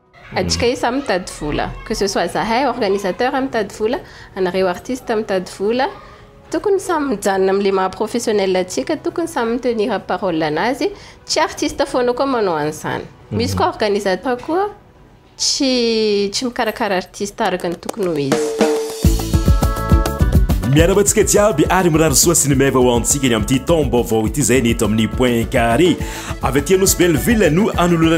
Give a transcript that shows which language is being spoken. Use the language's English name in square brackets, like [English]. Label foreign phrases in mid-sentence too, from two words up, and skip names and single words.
[Malagasy] atsika io samy mitady vola [French] que ce soit [Malagasy] zahay organisateur mitady vola anareo artiste mitady vola tokony samy mijanona am'le maha professionnel atsika tokony samy [French] tenir parole [Malagasy] anazy tsy artiste foana koa manao an'izany misy koa organisateur koa tsy mikarakara artiste araka ny tokony ho izy miarabantsika jiaby ary mirary soa sy ny meva ho antsika ny amin'ity taom-baovao ity zay ny eto amin'ny point carré avy aty anosy Belleville no anoloranay